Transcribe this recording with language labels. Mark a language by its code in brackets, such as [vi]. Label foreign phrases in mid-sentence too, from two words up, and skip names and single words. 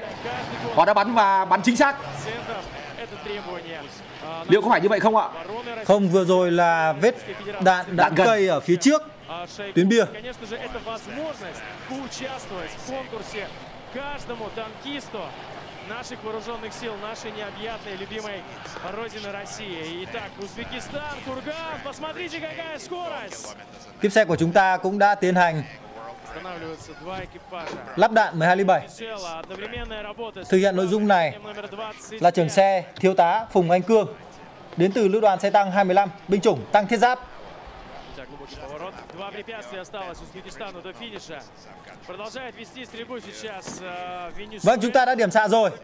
[vi] Họ đã bắn và bắn chính xác. Liệu có phải như vậy không ạ? Không, vừa rồi là vết đạn cây ở phía trước tuyến bia. [ru] Наших вооруженных сил, нашей необъятной, любимой родины России. Итак, Узбекистан, Курган, посмотрите, какая скорость! [vi] Kíp xe của chúng ta cũng đã tiến hành lắp đạn 12-7. Thực hiện nội dung này là trưởng xe thiếu tá Phùng Anh Cương đến từ lữ đoàn xe tăng 25 binh chủng tăng thiết giáp. Vâng, chúng ta đã điểm xạ rồi.